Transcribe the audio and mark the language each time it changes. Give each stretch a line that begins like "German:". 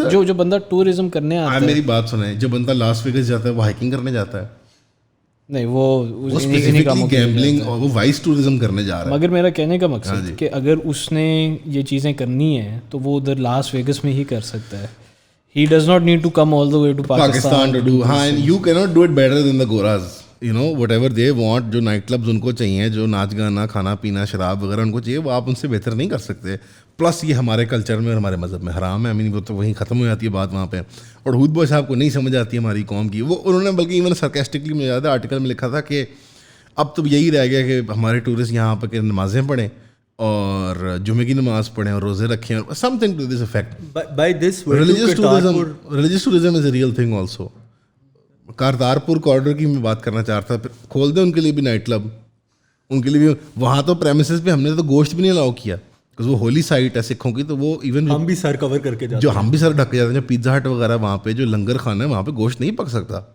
Urdu: جو بندہ ٹورزم کرنے آتا ہے, میری بات سنیں, جو بندہ لاس ویگس جاتا ہے وہ ہائکنگ کرنے جاتا ہے نہیں, وہ اسپیسیفکلی گیمبلنگ اور وہ وائس ٹورزم کرنے جا رہا ہے. مگر میرا کہنے کا مقصد کہ اگر اس نے یہ چیزیں کرنی ہیں تو وہ ادھر لاس ویگس میں ہی کر سکتا ہے.
English: He does not need to come all the way to Pakistan to do.
Urdu: ہاں,
English: and you cannot do it better than the Goras. You know, whatever they want,
Urdu: جو نائٹ کلبز ان کو چاہیے, جو ناچ گانا, کھانا پینا, شراب وغیرہ ان کو چاہیے, وہ آپ ان سے بہتر نہیں کر سکتے. پلس یہ ہمارے کلچر میں اور ہمارے مذہب میں حرام ہے.
English: I mean,
Urdu: وہ تو وہیں ختم ہو جاتی ہے بات وہاں پہ. اور ہود بوائے صاحب کو نہیں سمجھ آتی ہماری قوم کی. وہ انہوں نے بلکہ ایون سرکیسٹکلی مجھے یاد ہے آرٹیکل میں لکھا تھا کہ اب تو یہی رہ گیا کہ ہمارے ٹورسٹ یہاں پہ نمازیں پڑھیں اور جمعے کی نماز پڑھیں اور روزے رکھیں اور
English: Something to this effect. Religious tourism is a real thing also.
Urdu: Kartarpur کارڈر کی میں بات کرنا چاہ رہا تھا, کھول دیں ان کے لیے بھی نائٹ کلب, ان کے لیے بھی. وہاں تو پریمیسز پہ ہم نے تو گوشت بھی نہیں الاؤ کیا
English: because
Urdu: وہ ہولی سائٹ ہے سکھوں کی, تو وہ ایون ہم بھی سر کور کر کے جاتے ہیں, جو ہم بھی سر ڈھک کے جاتے ہیں. جو پیزا ہٹ وغیرہ وہاں پہ جو لنگر کھانا ہے وہاں پہ گوشت نہیں پک سکتا.